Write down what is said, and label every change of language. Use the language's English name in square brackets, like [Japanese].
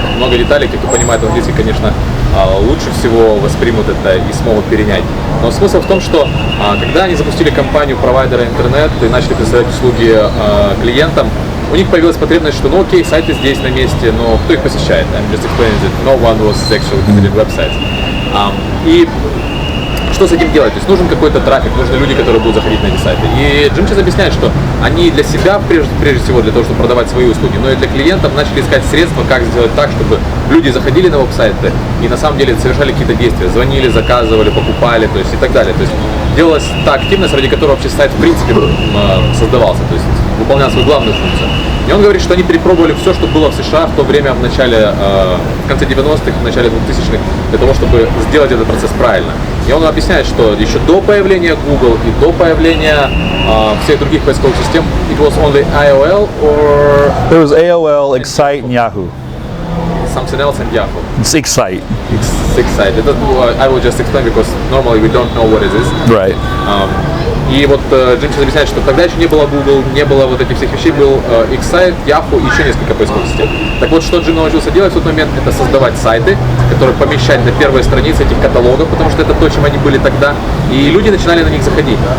[Russian] Много деталей, как кто понимает английский, конечно, лучше всего воспримут это и смогут перенять. Но смысл в том, что когда они запустили компанию провайдера интернет и начали предоставлять услуги клиентам, у них появилась потребность, что ну окей, сайты здесь на месте, но кто их посещает? [English] I'm just explaining that no one was actually visiting websites. [Russian] И что с этим делать? То есть нужен какой-то трафик, нужны люди, которые будут заходить на эти сайты. И Джим сейчас объясняет, что они для себя, прежде всего для того, чтобы продавать свои услуги, но и для клиентов начали искать средства, как сделать так, чтобы люди заходили на веб-сайты и на самом деле совершали какие-то действия, звонили, заказывали, покупали, то есть и так далее. То есть делалась та активность, ради которой вообще сайт в принципе создавался, то есть выполнял свою главную функцию. И он говорит, что они перепробовали все, что было в США в то время, в начале, в конце 90-х, в начале 2000-х, для того, чтобы сделать этот процесс правильно. И он объясняет, что еще до появления Google и до появления всех других поисковых систем, [English] it was only AOL or... There was AOL, Excite, and Yahoo. Something else and Yahoo. It's Excite. Excite. I will just explain because normally we don't know what it is. Right. [Russian] И вот Джим сейчас объясняет, что тогда еще не было Google, не было вот этих всех вещей, был Excite, Yahoo и еще несколько поисковых систем. Так вот, что Джим научился делать в тот момент, это создавать сайты, которые помещать на первые страницы этих каталогов, потому что это то, чем они были тогда, и люди начинали на них заходить.